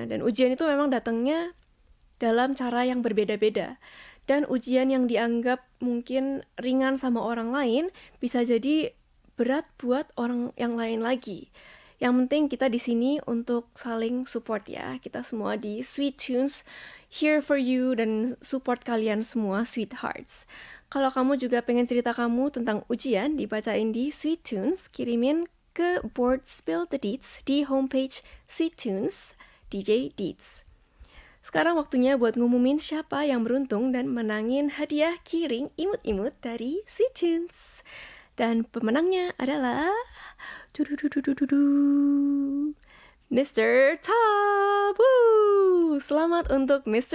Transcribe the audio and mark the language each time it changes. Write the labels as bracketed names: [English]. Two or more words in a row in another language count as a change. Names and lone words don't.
[Indonesian] Dan ujian itu memang datangnya dalam cara yang berbeda-beda. Dan ujian yang dianggap mungkin ringan sama orang lain bisa jadi berat buat orang yang lain lagi. Yang penting kita di sini untuk saling support ya. Kita semua di Sweet Tunes [English] here for you [Indonesian] dan support kalian semua sweethearts. Kalau kamu juga pengen cerita kamu tentang ujian dibacain di Sweet Tunes, kirimin ke board Spill the Deeds di homepage Sweet Tunes DJ Deeds. Sekarang waktunya buat ngumumin siapa yang beruntung dan menangin hadiah kiring imut-imut dari Sweet Tunes. Dan pemenangnya adalah Mr. Top. Woo! Selamat untuk Mr.